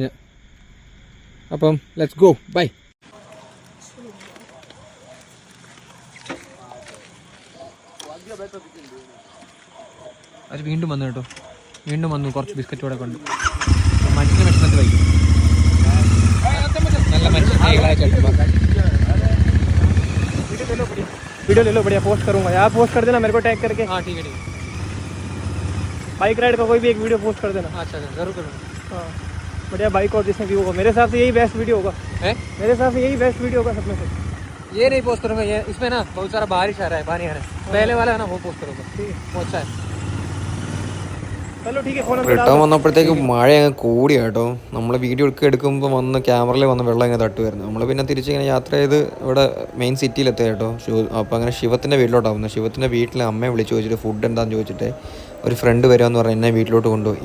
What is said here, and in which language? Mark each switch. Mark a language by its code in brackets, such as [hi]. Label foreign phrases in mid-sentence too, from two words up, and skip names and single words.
[ml] അപ്പം [en] let's go, [ml] ബൈ. അത് വീണ്ടും വന്നു കേട്ടോ, വീണ്ടും വന്നു. കുറച്ച് ബിസ്ക്കറ്റ് കൂടെ കൊണ്ട് മനുഷ്യനെ വിഷമത്തിൽ വയ്ക്കും. നല്ല മനുഷ്യസ്നേഹികളായ ചേട്ടന്മാർ. [hi] वीडियो ले लो, बढ़िया पोस्ट करूंगा यार. पोस्ट कर देना मेरे को टैग करके. हाँ ठीक है, ठीक है. [en] bike ride [hi] का कोई भी एक वीडियो पोस्ट कर देना. अच्छा जरूर करूँगा. हाँ बढ़िया बाइक और जिसमें व्यू होगा. मेरे हिसाब से यही [en] best video [hi] होगा. मेरे हिसाब से यही [en] best video [hi] होगा सब में से. ये नहीं पोस्ट करूँगा, ये इसमें ना बहुत सारा बारिश आ रहा है, पानी आ रहा है. पहले वाला है ना, वो पोस्ट करूँगा. ठीक है, वो अच्छा है. [ml] റിട്ടേൺ വന്നപ്പോഴത്തേക്ക് മഴ അങ്ങ് കൂടി കേട്ടോ. നമ്മൾ വീഡിയോ എടുക്കുമ്പോൾ വന്ന് ക്യാമറയിൽ വന്ന് വെള്ളം ഇങ്ങനെ തട്ട് വരുന്നു. നമ്മൾ പിന്നെ തിരിച്ചിങ്ങനെ യാത്ര ചെയ്ത് ഇവിടെ മെയിൻ സിറ്റിയിലെത്തി കേട്ടോ. അപ്പോൾ അങ്ങനെ ശിവത്തിൻ്റെ വീട്ടിലോട്ടാവുന്നത്. ശിവത്തിൻ്റെ വീട്ടിൽ അമ്മയെ വിളിച്ച് ചോദിച്ചിട്ട് ഫുഡ് എന്താണെന്ന് ചോദിച്ചിട്ട് ഒരു ഫ്രണ്ട് വരുമെന്ന് പറഞ്ഞ് എന്നെ വീട്ടിലോട്ട് കൊണ്ടുപോയി.